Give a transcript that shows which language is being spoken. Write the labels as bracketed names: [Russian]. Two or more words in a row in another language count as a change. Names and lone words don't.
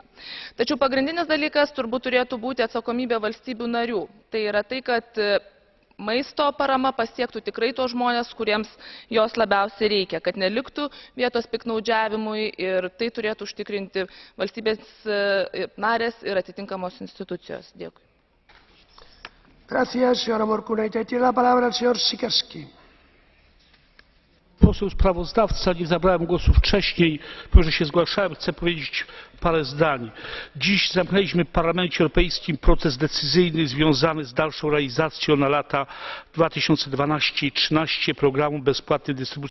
[Lithuanian] Tačiau pagrindinis dalykas turbūt turėtų būti atsakomybė valstybių narių. Tai yra tai, kad maisto parama pasiektų tikrai tos žmonės, kuriems jos labiausiai reikia, kad neliktų vietos piktnaudžiavimui ir tai turėtų užtikrinti valstybės narės ir atitinkamos institucijos. Dėkui. [Spanish] Gracias, señora Morkunaitė. Tiene la palabra el señor Siekierski. [Polish] Poseł sprawozdawca, nie zabrałem głosu wcześniej, mimo że się zgłaszałem, chcę powiedzieć parę zdań. Dziś zamknęliśmy w Parlamencie Europejskim proces decyzyjny związany z dalszą realizacją na lata 2012 i 2013 programu bezpłatnej dystrybucji